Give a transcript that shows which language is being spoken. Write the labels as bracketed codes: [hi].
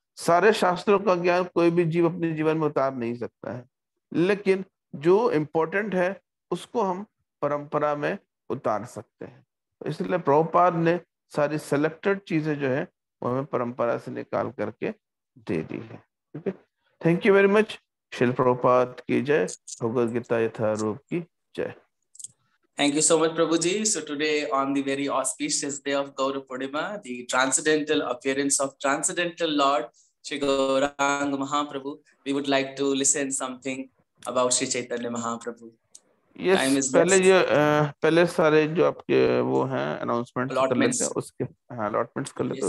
[hi] सारे शास्त्रों का ज्ञान कोई भी जीव अपने जीवन में उतार नहीं सकता है, लेकिन जो इम्पोर्टेंट है उसको हम परंपरा में उतार सकते हैं। इसलिए प्रभुपाद ने सारी सेलेक्टेड चीजें जो है वो हमें परंपरा से निकाल करके दे दी है। ठीक है, [en] Thank you very much. [hi] शिल प्रभुपाद की जय, भगवद गीता यथारूप की जय। [en] Thank you so much, Prabhuji. So today, on the very auspicious day of Gaura Purnima, the transcendental appearance of transcendental Lord Shri Gauranga Mahaprabhu, we would like to listen something about Shri Chaitanya Mahaprabhu. Yes, Time is [hi] पहले [en] less. [hi] ये पहले सारे जो आपके वो हैं announcements कर लेते हैं, [en] Allotments. [hi] उसके हाँ अलॉटमेंट्स कर लेते हैं,